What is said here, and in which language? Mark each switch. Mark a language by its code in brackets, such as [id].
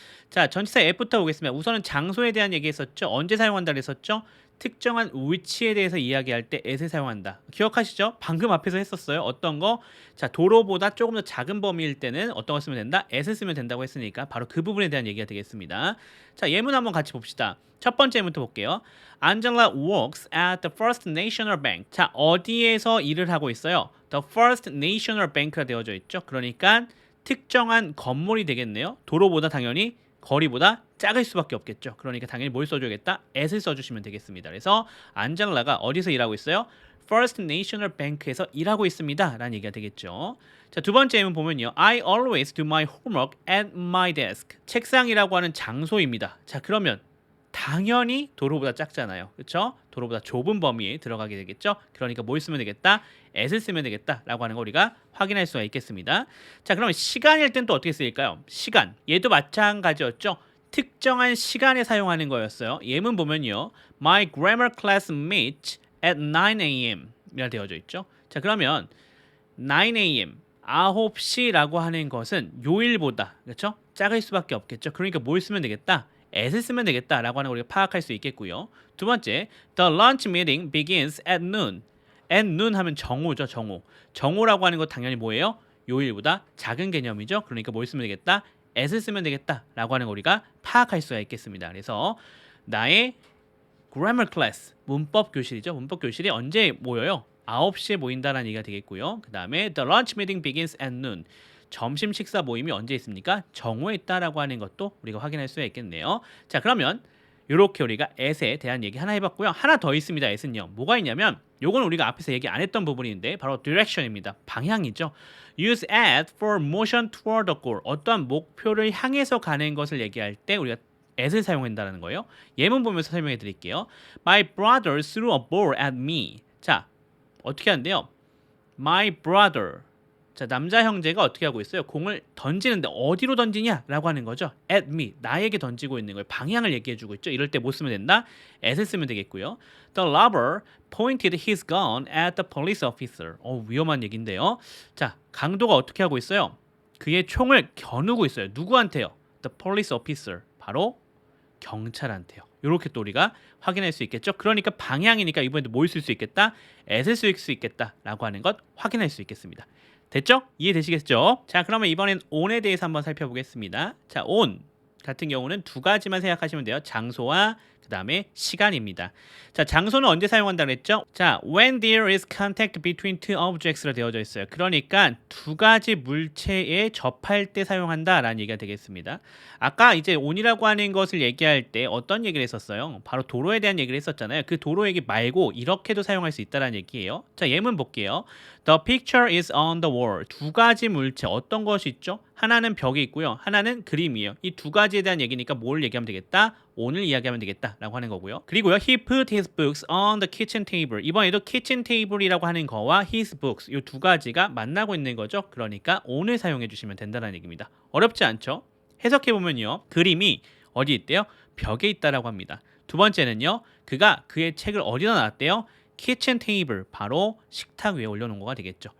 [ko] 자, 전치사 at부터 보겠습니다. 우선은 장소에 대한 얘기했었죠. 언제 사용한다 그랬었죠? 특정한 위치에 대해서 이야기할 때 at을 사용한다. 기억하시죠? 방금 앞에서 했었어요. 어떤 거? 자, 도로보다 조금 더 작은 범위일 때는 어떤 거 쓰면 된다? at을 쓰면 된다고 했으니까 바로 그 부분에 대한 얘기가 되겠습니다. 자, 예문 한번 같이 봅시다. 첫 번째 예문부터 볼게요. [en] Angela works at the First National Bank. [ko] 자, 어디에서 일을 하고 있어요? The First National Bank가 되어져 있죠. 그러니까 특정한 건물이 되겠네요. 도로보다 당연히 거리보다 작을 수밖에 없겠죠. 그러니까 당연히 뭘 써줘야겠다? at을 써주시면 되겠습니다. 그래서 안젤라가 어디서 일하고 있어요? First National Bank에서 일하고 있습니다. 라는 얘기가 되겠죠. 자, 두 번째 예문 보면요. [en] I always do my homework at my desk. [ko] 책상이라고 하는 장소입니다. 자, 그러면 당연히 도로보다 작잖아요. 그렇죠? 도로보다 좁은 범위에 들어가게 되겠죠. 그러니까 뭘 쓰면 되겠다? at을 쓰면 되겠다라고 하는 거 우리가 확인할 수가 있겠습니다. 자, 그러면 시간일 땐 또 어떻게 쓰일까요? 시간. 얘도 마찬가지였죠. 특정한 시간에 사용하는 거였어요. 예문 보면요. [en] My grammar class meets at 9 a.m. [ko] 이라 되어져 있죠. 자, 그러면 9 a.m. 9시라고 하는 것은 요일보다 그렇죠? 작을 수밖에 없겠죠. 그러니까 뭘 쓰면 되겠다? at을 쓰면 되겠다라고 하는 걸 우리가 파악할 수 있겠고요. [en] 두 번째, the lunch meeting begins at noon. at noon [ko] 하면 정오죠, 정오. 정오라고 하는 거 당연히 뭐예요? 요일보다 작은 개념이죠. 그러니까 뭘 쓰면 되겠다? at을 쓰면 되겠다라고 하는 걸 우리가 파악할 수가 있겠습니다. 그래서 나의 grammar class, 문법 교실이죠. 문법 교실이 언제 모여요? 9시에 모인다라는 얘기가 되겠고요. [en] 그 다음에 the lunch meeting begins at noon. [ko] 점심 식사 모임이 언제 있습니까? 정오에 있다라고 하는 것도 우리가 확인할 수가 있겠네요. 자, 그러면 이렇게 우리가 at에 대한 얘기 하나 해봤고요. 하나 더 있습니다. at은요. 뭐가 있냐면 요건 우리가 앞에서 얘기 안 했던 부분인데 바로 direction입니다. 방향이죠. [en] Use at for motion toward the goal. [ko] 어떠한 목표를 향해서 가는 것을 얘기할 때 우리가 at을 사용한다는 거예요. 예문 보면서 설명해 드릴게요. [en] My brother threw a ball at me. [ko] 자, 어떻게 하는데요? [en] My brother. [ko] 자, 남자 형제가 어떻게 하고 있어요? 공을 던지는데 어디로 던지냐라고 하는 거죠. [en] at me, [ko] 나에게 던지고 있는 거예요. 방향을 얘기해주고 있죠. 이럴 때 못 쓰면 된다? at을 쓰면 되겠고요. [en] The robber pointed his gun at the police officer. [ko] 위험한 얘기인데요. 자, 강도가 어떻게 하고 있어요? 그의 총을 겨누고 있어요. 누구한테요? [en] The police officer, [ko] 바로 경찰한테요. 이렇게 또 우리가 확인할 수 있겠죠. 그러니까 방향이니까 이번에도 뭘 쓸 수 있겠다? at을 쓸 수 있겠다라고 하는 것 확인할 수 있겠습니다. 됐죠? 이해되시겠죠? 자, 그러면 이번엔 on에 대해서 한번 살펴보겠습니다. 자, on 같은 경우는 두 가지만 생각하시면 돼요. 장소와 그 다음에 시간입니다. 자, 장소는 언제 사용한다 그랬죠? [en] 자, when there is contact between two objects로 [ko] 되어져 있어요. 그러니까 두 가지 물체에 접할 때 사용한다라는 얘기가 되겠습니다. 아까 이제 on이라고 하는 것을 얘기할 때 어떤 얘기를 했었어요? 바로 도로에 대한 얘기를 했었잖아요. 그 도로 얘기 말고 이렇게도 사용할 수 있다는 얘기예요. 자, 예문 볼게요. [en] The picture is on the wall. [ko] 두 가지 물체 어떤 것이 있죠? 하나는 벽이 있고요. 하나는 그림이에요. 이 두 가지에 대한 얘기니까 뭘 얘기하면 되겠다? 오늘 이야기하면 되겠다라고 하는 거고요. 그리고요. [en] He put his books on the kitchen table. [ko] 이번에도 kitchen table이라고 하는 거와 his books 이 두 가지가 만나고 있는 거죠. 그러니까 오늘 사용해 주시면 된다는 얘기입니다. 어렵지 않죠? 해석해 보면요. 그림이 어디 있대요? 벽에 있다라고 합니다. 두 번째는요. 그가 그의 책을 어디다 놨대요? 키친 테이블, 바로 식탁 위에 올려놓은 거가 되겠죠.